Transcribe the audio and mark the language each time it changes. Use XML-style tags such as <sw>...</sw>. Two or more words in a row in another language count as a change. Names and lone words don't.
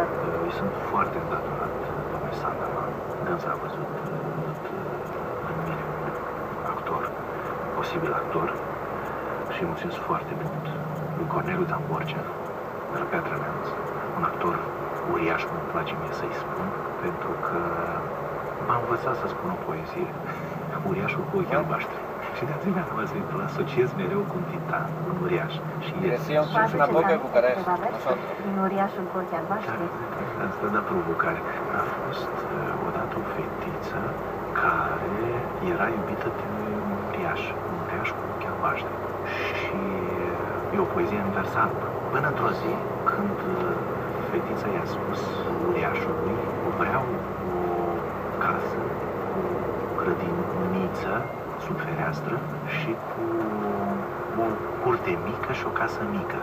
<ro>Sunt foarte îndatorat domnului Sandaman. Dânsa a văzut în mine actor, posibil actor, și îi mulțumesc foarte mult lui Corneliu Dan Borcea, de la Piatra Neamț, un actor uriaș, cum îmi place mie să-i spun, pentru că m-a învățat să spun o poezie, Uriașul cu ochii albaștri. Și de asemenea îl asociez mereu cu un titan, un uriaș. Și</ro> <es>Decía un Cluj Napoca en Bucarest, nosotros.</es> <ro>Din Uriașul cu ochii albaștri? Asta da provocare. A fost odată o fetiță care era iubită de un uriaș cu ochii albaștri. Și e o poezie în vers alb. Până într-o zi, când fetița i-a spus uriașului, vreau o casă cu grădiniță sub fereastră și cu o curte mică și o casă mică.</ro>